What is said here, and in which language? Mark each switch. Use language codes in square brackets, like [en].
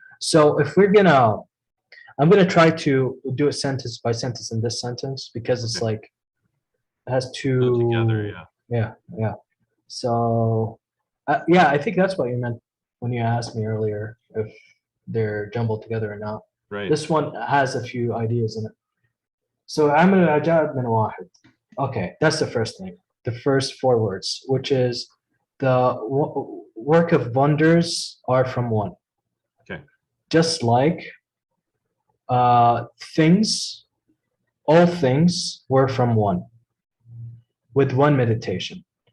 [en] So if we're gonna, I'm gonna try to do a sentence by sentence in this sentence because it's like, it has two. Together, yeah. Yeah. So, yeah, I think that's what you meant when you asked me earlier if they're jumbled together or not. Right. This one has a few ideas in it. [ar] So عمل العجائب من واحد. [en] Okay, that's the first thing. The first four words, which is the work of wonders are from one. Okay. Just like things, all things were from one, with one meditation.